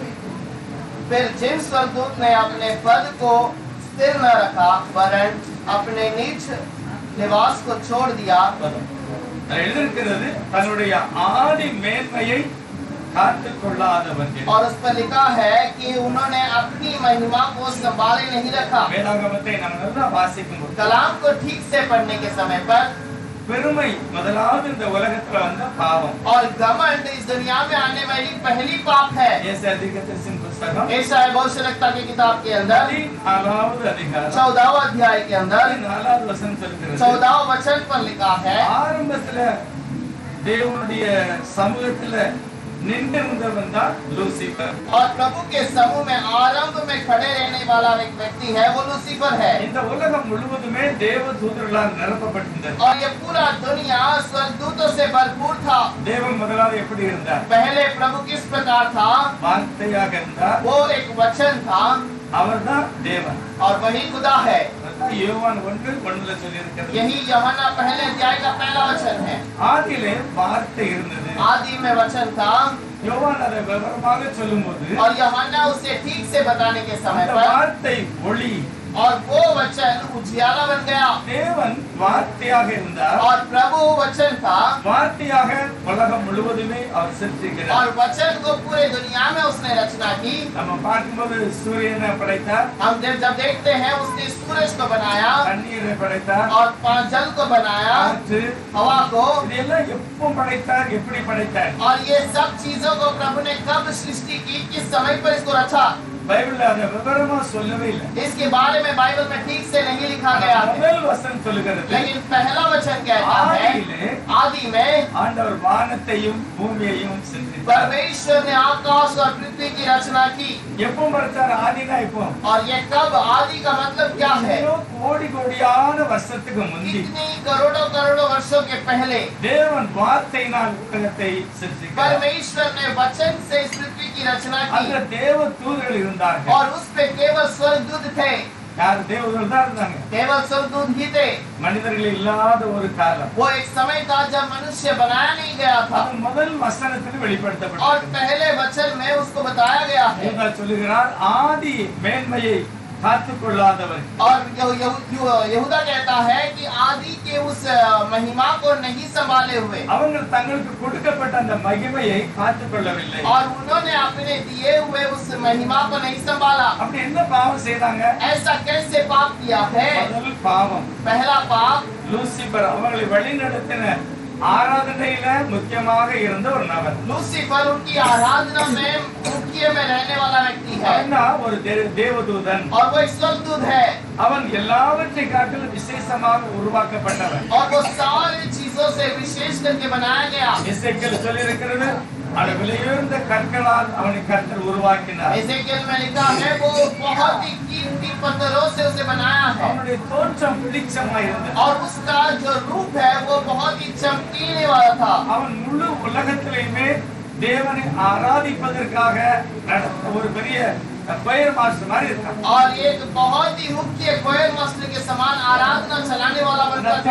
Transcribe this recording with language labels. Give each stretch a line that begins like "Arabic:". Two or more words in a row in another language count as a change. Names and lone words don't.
Hindi: फिर जिन स्वर्गदूत ने अपने पद को स्थिर न रखा वरन अपने नीच निवास को छोड़ दिया.
Tamil: எழுதியிருக்கிறது தன்னுடைய ஆதி மேன்மையை காத்துக் கொள்ளாதவர்கள்.
Hindi: और उस पर लिखा है कि उन्होंने अपनी महिमा को संभाले नहीं रखा.
Tamil: வேதாகமத்தை நம்ம நல்லா வாசிக்கும்போது
Hindi: कलाम को ठीक से पढ़ने के समय पर
Tamil: பெருமை முதலாவது இந்த உலகத்துல வந்த பாவம்.
Hindi: और घमंड इस दुनिया में आने वाली पहली पाप है.
Tamil: ஏசாயா தீர்க்கதரிசியின் पुस्तकम
Hindi: यशायाह भविष्यवक्ता की किताब के अंदर
Tamil: 14வது அதிகாரம்
Hindi: 14वां अध्याय के अंदर
Tamil: 14வது வசனம் சொல்கிறது
Hindi: 14वां वचन पर लिखा है,
Tamil: ஆரம்பத்துல தேவனுடைய சமூகத்துல நின்றிருந்தவன் தான் லூசிபர்.
Hindi: और प्रभु के समूह में आरंभ में खड़े रहने वाला एक व्यक्ति है, वो लूसीफर है।
Tamil: இந்த உலகம் முழுவதுமே தேவதூதர்களால் நிரப்பப்பட்டிருந்தது.
Hindi: और ये पूरा दुनिया स्वर्गदूतों से भरपूर था।
Tamil: தேவன் முதலாவது எப்படி இருந்தார்?
Hindi: पहले प्रभु किस प्रकार था?
Tamil: வார்த்தையாக இருந்தார்.
Hindi: वो एक वचन था
Tamil: அவர்தான் தேவன்.
Hindi: और वही खुदा है।
Tamil: யோவான் 1:1 சொல்லியிருக்கிறது.
Hindi: यही यूहन्ना पहले अध्याय का पहला वचन है।
Tamil: ஆதியிலே வார்த்தை இருந்தது.
Hindi: आदि में वचन था।
Tamil: யோவான் அதை விவரமாக சொல்லும்போது
Hindi: और यूहन्ना उसे ठीक से बताने के समय
Tamil: அந்த
Hindi: पर
Tamil: வார்த்தை ஒளி,
Hindi: और वो वचन उजियाला बन गया।
Tamil: தேவன் வார்த்தையாக இருந்தார்.
Hindi: और प्रभु वचन था,
Tamil: வார்த்தையாக உலகம் முழுவதுமே அவர் சிருஷ்டிக்கிறார்.
Hindi: और वचन को पूरे दुनिया में उसने रचना की।
Tamil: நம்ம பார்க்கும்போது சூரியனை படைத்தார்,
Hindi: हम जब देखते हैं उसने सूरज को बनाया
Tamil: தண்ணீரை படைத்தார்,
Hindi: और जल को बनाया,
Tamil: காற்று,
Hindi: हवा को।
Tamil: இதெல்லாம் எப்போ படைத்தார், எப்படி படைத்தார்?
Hindi: और ये सब चीजों को प्रभु ने कब सृष्टि की, किस समय पर इसको रचा,
Tamil: பைபிள்ல அதை விவரமா சொல்லவே இல்லை.
Hindi: इसके बारे में बाइबल में ठीक से नहीं लिखा गया है।
Tamil: முதல் வசனம் சொல்லுகிறது,
Hindi: लेकिन पहला वचन कहता है,
Tamil: ஆதியிலே
Hindi: आदि में
Tamil: ஆண்டவர் வானத்தையும் பூமியையும் சிருஷ்டித்தார்.
Hindi: परमेश्वर ने आकाश और पृथ्वी की रचना की।
Tamil: எப்போ படைத்தார்? ஆதினா எப்போ?
Hindi: और ये कब? आदि का मतलब क्या है?
Tamil: எத்தனையோ கோடி கோடியான வருஷத்துக்கு முந்தி
Hindi: कितनी करोड़ों करोड़ों वर्षों के पहले
Tamil: தேவன் வார்த்தையினால் உலகத்தை சிருஷ்டித்தார்.
Hindi: परमेश्वर ने वचन से इस पृथ्वी की रचना
Tamil: அந்த
Hindi: की।
Tamil: தேவ தூதர்கள் இருந்தார்கள்.
Hindi: और उस पे केवल स्वर्गदूत थे,
Tamil: யார் தேவதூதர்கள் தான் இருந்தாங்க?
Hindi: केवल स्वर्गदूत ही थे।
Tamil: மனிதர்கள் இல்லாத ஒரு காலம்.
Hindi: वो एक समय था जब मनुष्य बनाया नहीं गया था।
Tamil: அது முதல் வசனத்தில் வெளிப்படுத்தப்பட்டது.
Hindi: और पहले वचन में उसको बताया गया है।
Tamil: யூதா சொல்லுகிறார், ஆதி மேன்மையை காத்துக்கொள்ளாதவர்.
Hindi: और यहूदा कहता है कि आदि के उस महिमा को नहीं संभाले हुए,
Tamil: அவங்க தங்களுக்கு கொடுக்கப்பட்ட அந்த மகிமையை காத்துக்கொள்ளவில்லை.
Hindi: और उन्होंने अपने दिए हुए उस महिमा को नहीं संभाला।
Tamil: அப்படி என்ன பாவம் செய்தாங்க?
Hindi: ऐसा कैसे पाप किया है?
Tamil: முதல் பாவம்
Hindi: पहला पाप,
Tamil: லூசிபர் அவங்களை வழிநடத்தின ஆராதனையில முக்கியமாக இருந்த ஒரு நபர்.
Hindi: लूसीफर उनकी आराधना में मुख्य में रहने वाला व्यक्ति है।
Tamil: அவனா ஒரு தேவதூதன்.
Hindi: और वो एक स्वर्गदूत है।
Tamil: அவன் எல்லாவற்றை காட்டிலும் விசேஷமாக உருவாக்கப்பட்டவன்.
Hindi: और वो सारी चीजों से विशेष करके बनाया गया।
Tamil: எசேக்கியேல் சொல்லியிருக்கிறது, அவன் விலையுயர்ந்த கற்களால் அவனை கர்த்தர் உருவாக்கினார்.
Hindi: एजेकिएल में लिखा है वो बहुत ही कीमती पत्थरों से उसे बनाया है।
Tamil: அவனுடைய தோற்றம் பிடிச்சமாய் இருந்தது.
Hindi: और उसका जो रूप है वो बहुत ही चमकीले वाला था।
Tamil: அவன் முழு உலகத்திலேயுமே தேவனை ஆராதிப்பதற்காக நடத்த ஒரு பெரிய
English: choir master
Tamil: மாதிரி இருக்கான்.
Hindi: और एक बहुत ही मुख्य कोयल मास्टर के समान आराधना चलाने वाला बनता था।